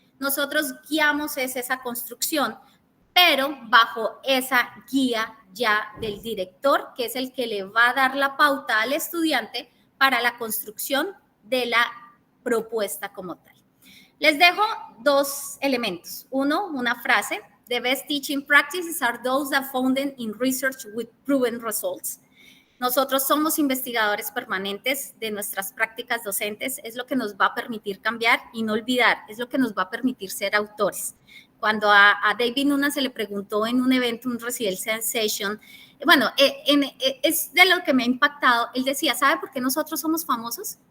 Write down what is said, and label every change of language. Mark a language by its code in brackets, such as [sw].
[es] Nosotros guiamos esa construcción, pero bajo esa guía ya del director, que es el que le va a dar la pauta al estudiante para la construcción de la propuesta como tal. Les dejo dos elementos. Uno, una frase: [en] The best teaching practices are those that founded in research with proven results. [es] Nosotros somos investigadores permanentes de nuestras prácticas docentes, es lo que nos va a permitir cambiar y no olvidar, es lo que nos va a permitir ser autores. Cuando a David Nunan se le preguntó en un evento, un Residential Session, bueno, es de lo que me ha impactado, él decía, ¿sabe por qué nosotros somos famosos?